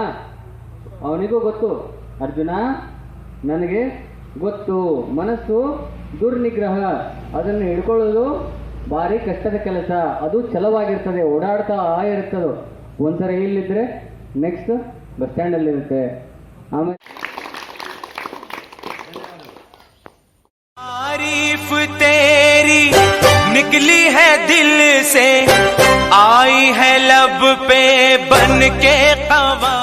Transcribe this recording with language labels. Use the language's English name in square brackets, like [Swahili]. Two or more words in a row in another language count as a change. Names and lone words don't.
[Kannada] ಅವನಿಗೂ ಗೊತ್ತು, ಅರ್ಜುನ ನನಗೆ ಗೊತ್ತು, ಮನಸ್ಸು ದುರ್ನಿಗ್ರಹ, ಅದನ್ನು ಹಿಡ್ಕೊಳ್ಳೋದು ಭಾರಿ ಕಷ್ಟದ ಕೆಲಸ. ಅದು ಛಲವಾಗಿರ್ತದೆ, ಓಡಾಡ್ತಾ ಇರ್ತದೆ. ಒಂದ್ಸರಿ ಇಲ್ಲಿದ್ರೆ [English] next bus standalli [Kannada] ಇರುತ್ತೆ. ಆಮೇಲೆ [Hindi] तारीफ तेरी निकली है दिल से, आई है लब पे बन के